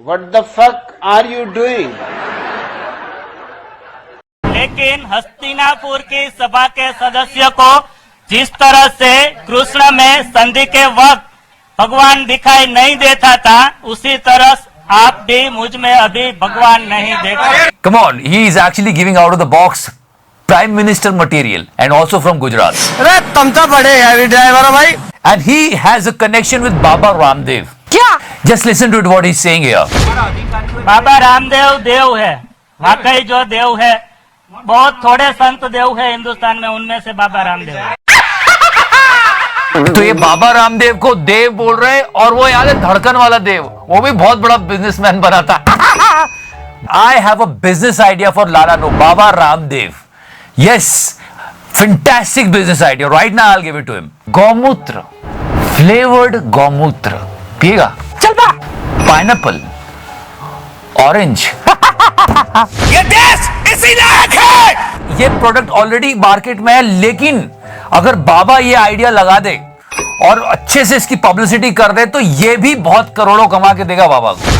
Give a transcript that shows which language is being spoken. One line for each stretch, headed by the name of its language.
English: What the fuck are you doing?
Hindi: लेकिन हस्तिनापुर की सभा के सदस्य को जिस तरह से कृष्ण में संधि के वक्त भगवान दिखाई नहीं देता था, उसी तरह आप भी मुझ में अभी भगवान नहीं देखते।
English: Come on, he is actually giving out of the box Prime Minister material and also from Gujarat.
Hindi: अरे तुम तो बड़े हैवी ड्राइवर हो भाई।
English: And he has a connection with Baba Ramdev.
Hindi: क्या?
English: Just listen to it what he's saying here.
Hindi: Baba Ramdev देव है, वाकई जो देव है, बहुत थोड़े संत देव है हिंदुस्तान में, उनमें से बाबा रामदेव है। तो ये बाबा रामदेव को देव बोल रहे हैं, और वो याद है धड़कन वाला देव, वो भी बहुत बड़ा बिजनेसमैन बना था।
English: I have a business idea for Lala No, Baba Ramdev. Yes, fantastic business idea. Right now I'll give it to him.
Hindi: गौमूत्र, flavored गौमूत्र, पिएगा? चल पा। Pineapple, orange. ये देश इसी लायक है। ये प्रोडक्ट ऑलरेडी मार्केट में है, लेकिन अगर बाबा ये आइडिया लगा दे और अच्छे से इसकी पब्लिसिटी कर दे तो ये भी बहुत करोड़ों कमा के देगा बाबा को।